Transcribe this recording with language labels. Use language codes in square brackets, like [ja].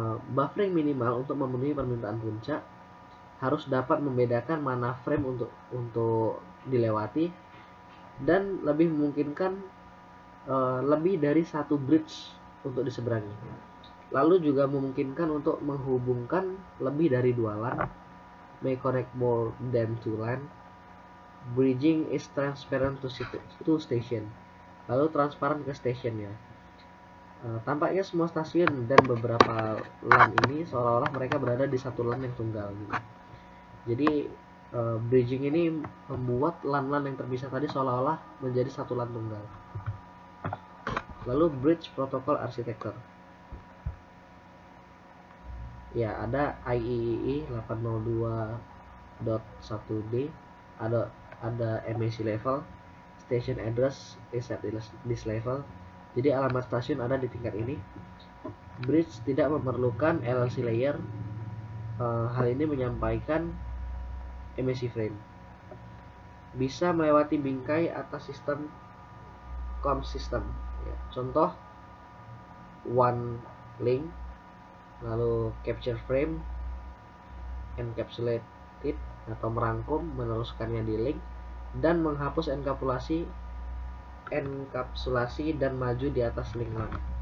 [id] Buffering minimal untuk memenuhi permintaan puncak, harus dapat membedakan mana frame untuk dilewati, dan lebih memungkinkan lebih dari satu bridge untuk diseberangi. Lalu juga memungkinkan untuk menghubungkan lebih dari dua LAN, [en] may connect more than two LAN. Bridging is transparent to station. [id] Lalu transparan ke stationnya. Tampaknya semua stasiun dan beberapa LAN ini seolah-olah mereka berada di satu LAN yang tunggal gitu. Jadi bridging ini membuat LAN-LAN yang terpisah tadi seolah-olah menjadi satu LAN tunggal. Lalu bridge protocol architecture. [en] Ya, ada IEEE 802.1D, ada MAC level, station address is at this level. [id] Jadi alamat stasiun ada di tingkat ini. Bridge tidak memerlukan LLC layer. Hal ini menyampaikan MAC frame. Bisa melewati bingkai atas sistem COM system. Ya, contoh one link, lalu capture frame, encapsulate it atau merangkum, meneruskannya di link, dan menghapus enkapsulasi dan maju di atas link LAN.